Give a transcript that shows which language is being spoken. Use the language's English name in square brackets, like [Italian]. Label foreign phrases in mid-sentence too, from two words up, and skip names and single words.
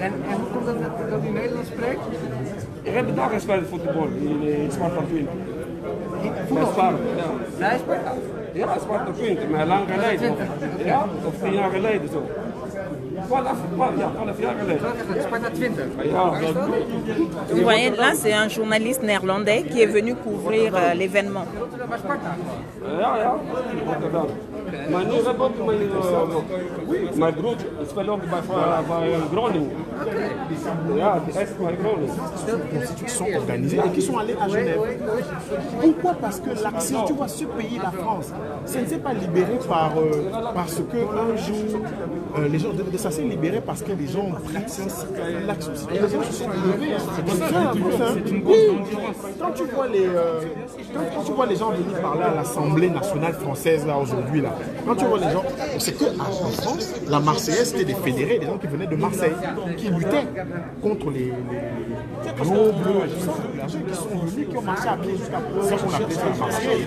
[Dutch] En hoe komt het dat u Nederlands spreekt? Ik heb daar gespeeld voetbal in Sparta 20. Esparta, ja. Esparta. Ja, Esparta punten, maar lang geleden. Ja, of 10 jaar geleden zo. 12 jaar geleden. Esparta 20. Ja, Waar is dat? [French] Vous voyez, là, c'est un journaliste néerlandais qui est venu couvrir l'événement. [Dutch] Rotterdam bij Sparta. ja. Rotterdam. Maar nu heb ik ook mijn broertje, speelt ook bij Groningen. Ja, die is bij Groningen. [French] Qui sont organisés et qui sont allés à Genève. Pourquoi? Parce que l'accès, tu vois, ce pays, la France, ça ne s'est pas libéré parce que un jour, les gens, ça s'est libéré parce que les gens ont pris l'action. Les gens se sont levés. C'est une grosse endurance. Quand tu vois les gens venir parler à l'Assemblée nationale française là aujourd'hui là, quand tu vois les gens, c'est que en France, la Marseillaise c'était des fédérés, des gens qui venaient de Marseille, qui luttaient contre les gros bleus et tout ça, qui sont venus, qui ont marché à pied jusqu'à ce qu'on appelait ça la Marseillaise.